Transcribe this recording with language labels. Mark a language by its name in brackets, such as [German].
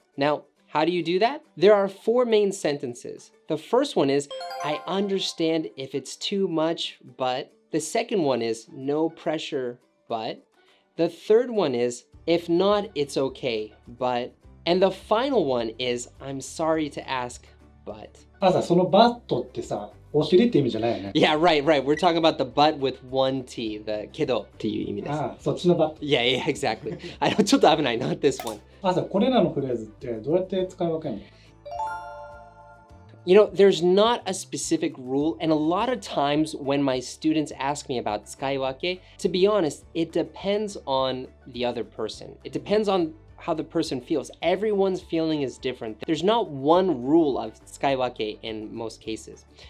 [English] Now, how do you do that? There are 4 main sentences. The first one is, I understand if it's too much, but. The second one is, no pressure, but. The third one is, if not, it's okay, but. And the final one is, I'm sorry to ask, but. [Japanese] あ、そのバットってさ、お尻って意味じゃないよね。 [English] Yeah, right. We're talking about the but with one T, the kedo [Japanese] っていう意味です。あ、そっちのバット。 [English] Yeah, exactly. [Japanese] ちょっと危ない, [English] not this one. [Japanese] あ、これらのフレーズってどうやって使い分けるの？ [English] You know, there's not a specific rule, and a lot of times when my students ask me about tsukaiwake, to be honest, it depends on the other person. It depends on how the person feels. Everyone's feeling is different. There's not one rule of tsukaiwake in most cases.